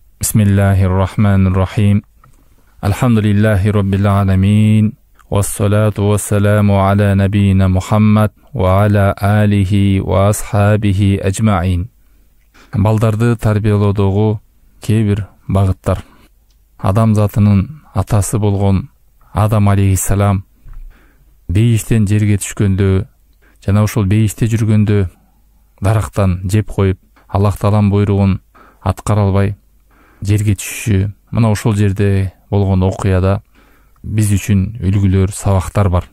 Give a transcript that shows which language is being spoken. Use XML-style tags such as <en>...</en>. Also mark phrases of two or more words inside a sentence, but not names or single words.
<ar>بسم الله الرحمن الرحيم. الحمد لله رب العالمين. والصلاة والسلام على نبينا محمد وعلى آله وأصحابه أجمعين.</ar> <ky>Балдарды тарбиялоодогу кээ бир багыттар. Адам затынын атасы болгон Адам алейхиссалам бейиштен жерге түшкөндө, жана ошол бейиште жүргөндө дарактан жеп коюп, Аллах Тааланын буйругун аткара албай жерге түшүшү, мына ошол жерде болгон окуяда биз үчүн үлгүлөр, сабактар бар.</ky>